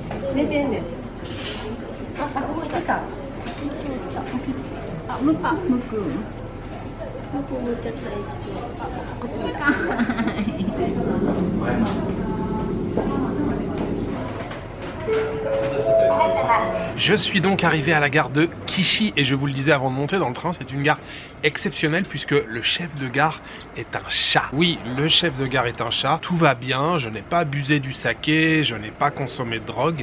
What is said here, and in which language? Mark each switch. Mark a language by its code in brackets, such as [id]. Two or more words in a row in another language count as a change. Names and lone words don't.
[ja] 寝てんねん。あ、動いてた。あ、むくむくむっちゃった一応。あ、こっち見た。 [fr] Je suis donc arrivé à la gare de Kishi et je vous le disais avant de monter dans le train, c'est une gare exceptionnelle puisque le chef de gare est un chat. Oui, le chef de gare est un chat, tout va bien, je n'ai pas abusé du saké, je n'ai pas consommé de drogue.